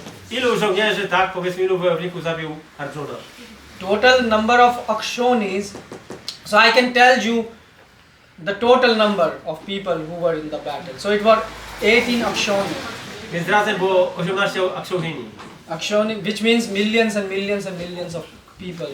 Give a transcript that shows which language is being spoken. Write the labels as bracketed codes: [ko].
[pl] Ilu żołnierzy, tak, powiedzmy, ilu wojowników zabił Arjuna? [en] Total number of Akshonis. So I can tell you the total number of people who were in the battle. So it were 18 Akshoni. [pl] Więc razem było 18 Akshauhini. [en] Akshoni, which means millions and millions and millions of people.